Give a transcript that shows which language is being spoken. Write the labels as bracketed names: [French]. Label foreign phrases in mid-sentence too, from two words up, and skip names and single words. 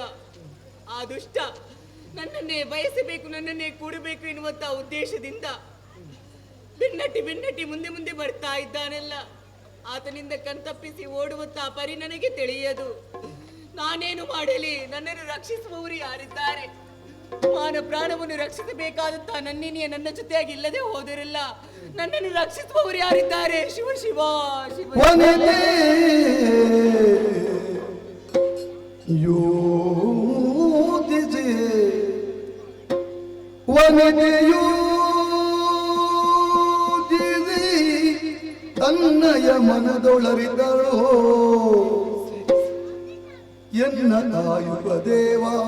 [Kannada] ಆ ದುಷ್ಟ ನನ್ನನ್ನೇ ಬಯಸಬೇಕು, ನನ್ನನ್ನೇ ಕೂಡಬೇಕು ಎನ್ನುವಂತಹ ಉದ್ದೇಶದಿಂದ ಬೆನ್ನಟ್ಟಿ ಮುಂದೆ ಮುಂದೆ ಬರ್ತಾ ಇದ್ದಾನಲ್ಲ, ಆತನಿಂದ ಕಣ್ತಪ್ಪಿಸಿ ಓಡುವಂತಹ ಪರಿ ನನಗೆ ತಿಳಿಯದು. ನಾನೇನು ಮಾಡಲಿ? ನನ್ನನ್ನು ರಕ್ಷಿಸುವವರು ಯಾರಿದ್ದಾರೆ? ಮಾನ ಪ್ರಾಣವನ್ನು ರಕ್ಷಿಸಬೇಕಾದಂತಹ ನನ್ನಿನಿಯ ನನ್ನ ಜೊತೆಯಾಗಿ ಇಲ್ಲದೆ ಹೋದರಲ್ಲ, ನನ್ನನ್ನು ರಕ್ಷಿಸುವವರು ಯಾರಿದ್ದಾರೆ? ಶಿವ ಶಿವ ಶಿವ ತನ್ನಯ ಮನದೊಳರಿದಳೋ ಎನ್ನ ಕಾಯುವ ದೇವ